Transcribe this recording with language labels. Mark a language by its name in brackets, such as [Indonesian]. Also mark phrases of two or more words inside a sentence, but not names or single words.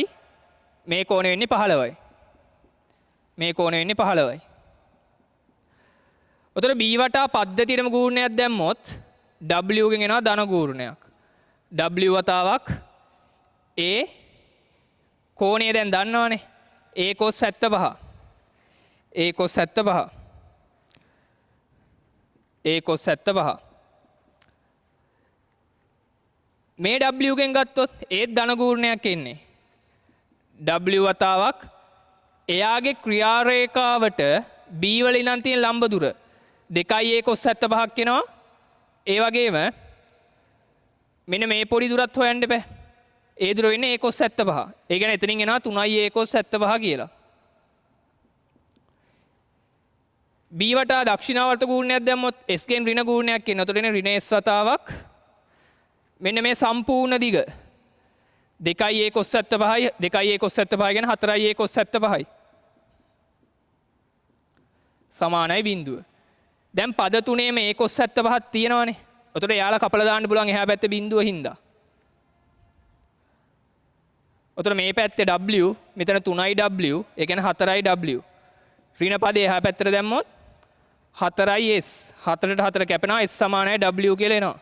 [Sinhala] මේ කෝණය වෙන්නේ 15යි. මේ කෝණය වෙන්නේ 15යි. උතර b වටා පද්ධතියටම ගූර්ණයක් දැම්මොත් w ගෙන් එනවා ධන ගූර්ණයක්. w වතාවක් a කෝණය දැන් දන්නවනේ. a cos 75. a cos 75. a cos 75. මේ w ගෙන් ගත්තොත් ඒත් ධන ගූර්ණයක් එන්නේ. w වතාවක් එයාගේ ක්‍රියා රේඛාවට b වල ඉඳන් තියෙන ලම්බ දුර 2යි a cos 75ක් එනවා. ඒ වගේම මෙන්න මේ පොඩි දුරත් හොයන්න බෑ. ඒ දුර වෙන්නේ a cos 75. ඒ කියන්නේ එතනින් එනවා 3යි a cos 75 කියලා. b වටා දක්ෂිනාවර්ත ගූර්ණයක් දැම්මොත් s ගෙන් ඍණ ගූර්ණයක් එනවා. එතකොට එන්නේ ඍණ s වතාවක් මෙන්න මේ සම්පූර්ණ දිග 2යි a cos 75යි 2යි a cos 75 කියන්නේ 4යි a cos 75යි. සමානයි බිඳුව. දැන් පද තුනේම a cos 75ක් තියෙනවානේ. එතකොට යාලා කපලා දාන්න පුළුවන් එහා පැත්තේ බිඳුව හින්දා. එතකොට මේ පැත්තේ w මෙතන 3යි w ඒ කියන්නේ 4යි w. ඍණ පදේ එහා පැත්තට දැම්මොත් 4යි s 4ට 4 කැපෙනවා s සමානයි w කියලා එනවා.